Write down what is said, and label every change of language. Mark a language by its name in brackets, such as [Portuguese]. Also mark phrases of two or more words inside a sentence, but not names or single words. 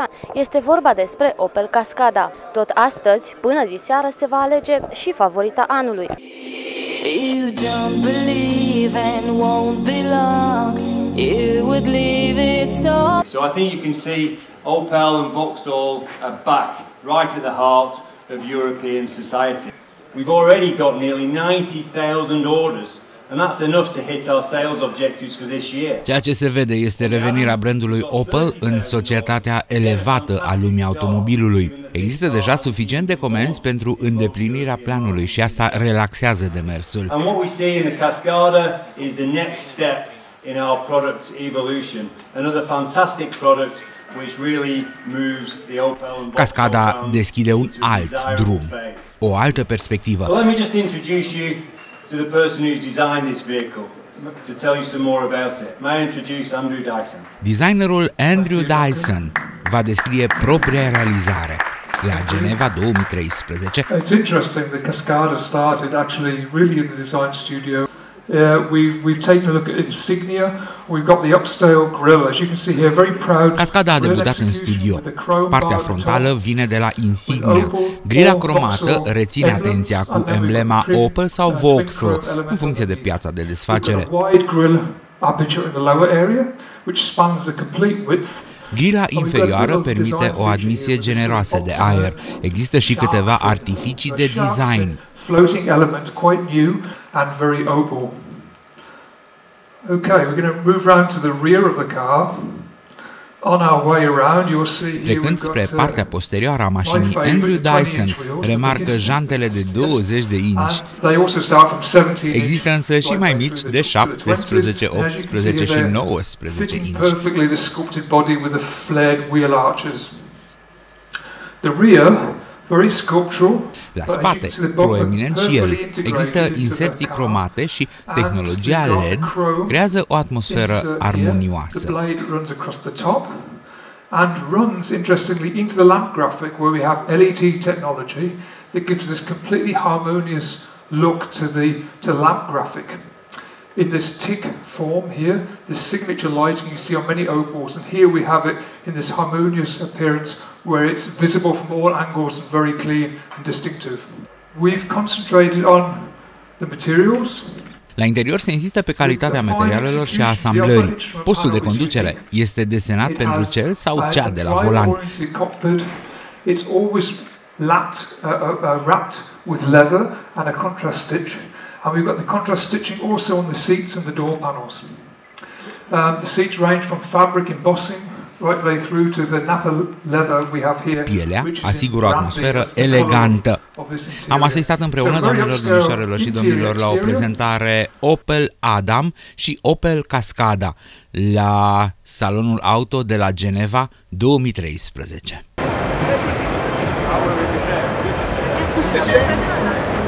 [Romanian] Este vorba despre Opel Cascada. Tot astăzi, până diseară, se va alege și favorita anului. [English] You don't believe and won't belong. You would leave it so I think you can see Opel and Vauxhall are back right at the heart of European society. We've already got nearly 90,000 orders, and that's enough to hit our sales objectives for this year. [Romanian] Ceea ce se vede este revenirea brandului Opel în societatea elevată a lumii automobilului. Există deja suficient de comenzi pentru îndeplinirea planului și asta relaxează demersul. [English] And what we see in the Cascada is the next step in our product evolution. Another fantastic product which really moves the Opel and [Romanian] Cascada deschide un alt drum, o altă perspectivă. [English] Well, let me just introduce you to the person who's designed this vehicle to tell you some more about it. May I introduce Andrew Dison? [Romanian] Designerul Andrew Dison va descrie propria realizare la Geneva 2013. [English] It's interesting the Cascada started actually really in the design studio. We've taken a look at insignia. We've got the upscale grille, as you can see here, very proud. [Romanian] Cascada a debutat în studio. Partea frontală vine de la Insignia. Grila cromată reține atenția cu emblema Opel sau Vauxhall, în funcție de piața de desfacere. Grila inferioară permite o admisie generoasă de aer. Există și câteva artificii de design. [English] Floating element, quite new and very Opel. Okay, we're going to move round to the rear of the car. On our way around, you'll see here [Romanian] Trecând spre partea posterioară a mașinii, Andrew Dison remarcă jantele de 20 de inci. Există însă și mai mici de 17, 18 și 19 inci. [English] Perfectly the sculpted body with the flared wheel arches. The rear very sculptural. [Romanian] La spate, proeminent și el, există inserții cromate și tehnologia LED creează o atmosferă armonioasă. [English] And runs, interestingly, into the lamp graphic where we have LED technology that gives this completely harmonious look to the lamp graphic. In this tick form here, this signature lighting you see on many Opels, and here we have it in this harmonious appearance where it's visible from all angles and very clean and distinctive. We've concentrated on the materials. [Romanian] La interior se insistă pe calitatea materialelor și a asamblării. Postul de conducere este desenat pentru cel sau cea de la volan. [English] It's always wrapped with leather and a contrast stitch. And we've got the contrast stitching also on the seats and the door panels. The seats range from fabric embossing right way through to the Napa leather we have here. [Romanian] Pielea asigură o atmosferă elegantă. Am asistat împreună, doamnelor, domnișoarelor și domnilor, la o prezentare Opel Adam și Opel Cascada la Salonul Auto de la Geneva 2013.